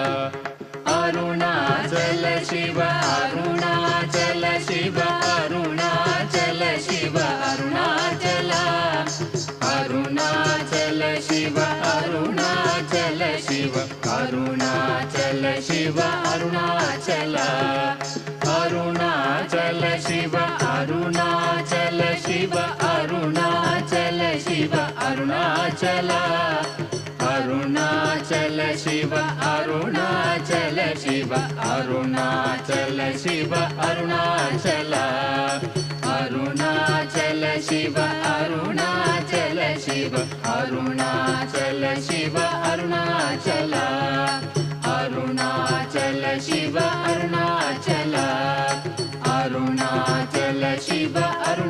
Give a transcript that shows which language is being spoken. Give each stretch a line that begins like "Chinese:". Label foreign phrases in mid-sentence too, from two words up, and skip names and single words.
Telugu: అరుణాచల శివ అరుణాచల శివ అరుణాచల శివ అరుణాచల అరుణాచల శివ అరుణాచల శివ అరుణాచల శివ అరుణాచల అరుణాచల శివ అరుణ
Kannada: ಅರುಣಾಚಲ ಅರುಣಾಚಲ ಶಿವ ಅರುಣಾಚಲ ಶಿವ ಅರುಣಾಚಲ ಶಿವ ಅರುಣಾಚಲ ಅರುಣಾಚಲ ಶಿವ ಅರುಣಾಚಲ ಶಿವ ಅರುಣಾಚಲ ಶಿವ ಅರುಣಾಚಲ ಅರುಣಾಚಲ ಶಿವ ಅರುಣಾಚಲ ಅರುಣಾಚಲ ಶಿವ